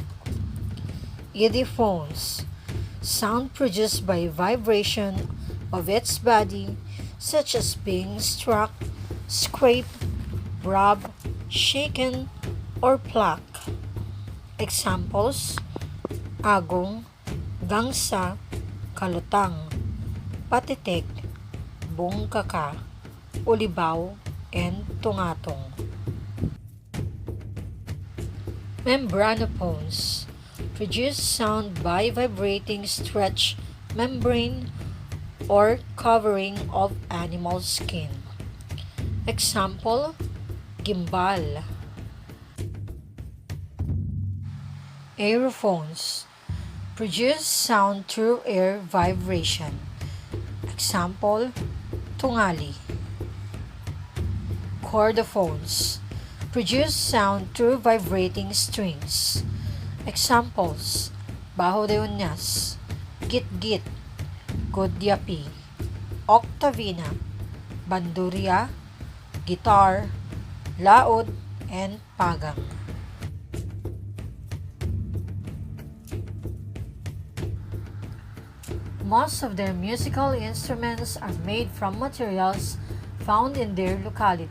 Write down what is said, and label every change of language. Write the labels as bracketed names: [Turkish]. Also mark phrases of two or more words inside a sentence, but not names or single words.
[English] Idiphones, sound produced by vibration of its body, such as being struck, scraped, rubbed, shaken, or plucked. Examples: agong, gangsa, kalutang, patitik, bungkaka, ulibaw, and tungatong. Membranophones produce sound by vibrating stretch membrane or covering of animal skin. Example: gimbal. Aerophones produce sound through air vibration. Example: tungali. Chordophones produce sound through vibrating strings. Examples: bajo de uñas, git-git, godyapi, octavina, bandurria, guitar, laod, and pagang. Most of their musical instruments are made from materials found in their locality.